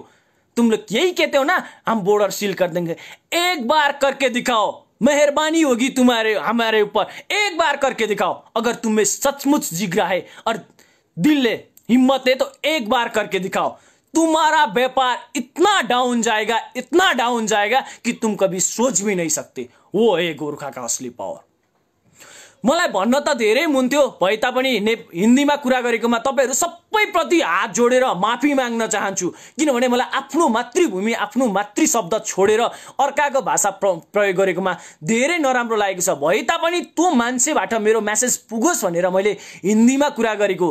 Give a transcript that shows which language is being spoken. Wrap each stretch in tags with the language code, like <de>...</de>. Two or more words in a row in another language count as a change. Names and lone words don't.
<hi>तुम लोग यही कहते हो ना, हम</hi> <en>border seal</en> <hi>कर देंगे। एक बार करके दिखाओ, मेहरबानी होगी तुम्हारे हमारे ऊपर। एक बार करके दिखाओ। अगर तुम्हें सचमुच जिगरा है और दिल है, हिम्मत है, तो एक बार करके दिखाओ। तुम्हारा व्यापार इतना डाउन जाएगा, इतना डाउन जाएगा कि तुम कभी सोच भी नहीं सकते। वो है गोरखा का असली पावर।</hi> <ne>मलाई भन्न त धेरै मन थियो, भए तापनि हिन्दीमा कुरा गरेकोमा तपाईहरु सबैप्रति हात जोडेर माफी माग्न चाहन्छु। किनभने मलाई आफ्नो मातृभूमि, आफ्नो मातृ शब्द छोडेर अर्काको भाषा प्रयोग गरेकोमा धेरै नराम्रो लागेको छ। भए तापनि त्यो मान्छेबाट मेरो मेसेज पुगोस् भनेर मैले हिन्दीमा कुरा गरेको।</ne>